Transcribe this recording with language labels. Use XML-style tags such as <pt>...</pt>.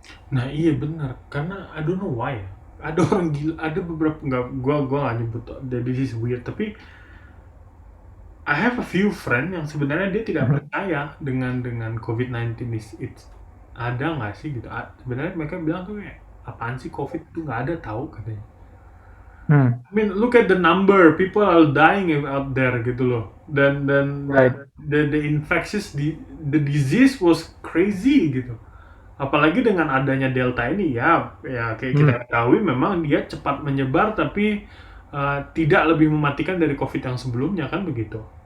<id>Nah iya benar, karena</id> <en>I don't know why.</en> <id>Ada orang gila, ada beberapa, gua nggak nyebut</id> <en>this is weird,</en> <id>tapi</id> <en>I have a few friend</en> <id>yang sebenarnya dia tidak percaya dengan COVID-19 it's ada nggak sih gitu. Sebenarnya mereka bilang tuh kayak apaan sih COVID itu, nggak ada tahu katanya.</id> <en>I mean, look at the number, people are dying out there</en> <id>gitu loh. Dan</id> <en>Right. the infectious, the disease was crazy</en> <id>gitu. Apalagi dengan adanya Delta ini, ya kayak kita ketahui memang dia cepat menyebar tapi tidak lebih mematikan dari COVID yang sebelumnya, kan begitu.</id>